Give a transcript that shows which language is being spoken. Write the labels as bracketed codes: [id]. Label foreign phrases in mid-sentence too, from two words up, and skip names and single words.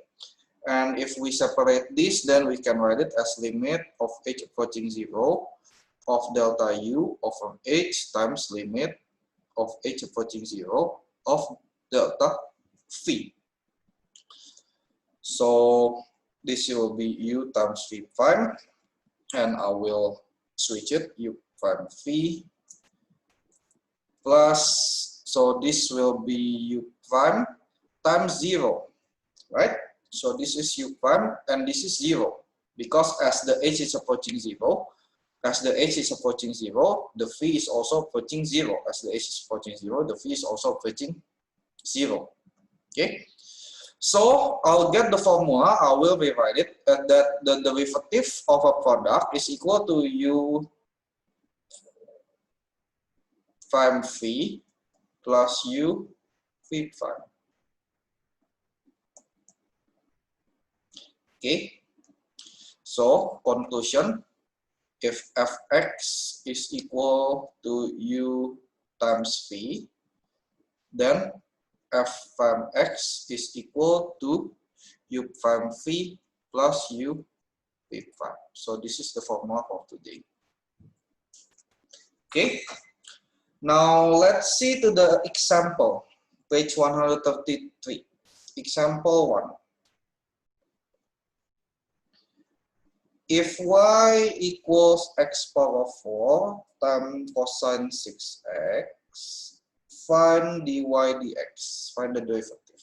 [en] And if we separate this, then we can write it as limit of h approaching 0 of delta u over h times limit of h approaching 0 of delta phi. So this will be u times phi prime, and I will switch it u prime phi plus, so this will be u prime times 0, right? So this is u prime and this is 0, because as the h is approaching 0, the phi is also approaching 0. As the h is approaching 0, the phi is also approaching 0. Okay. So I'll get the formula, I will rewrite it, that the derivative of a product is equal to u prime phi plus u phi prime. Okay. So conclusion, if fx is equal to u times phi, then f prime x is equal to u prime phi plus u phi prime. So this is the formula for today. Okay. Now let's see to the example, page 133. Example 1. If y equals x power 4 times cosine 6x, find dy dx, find the derivative.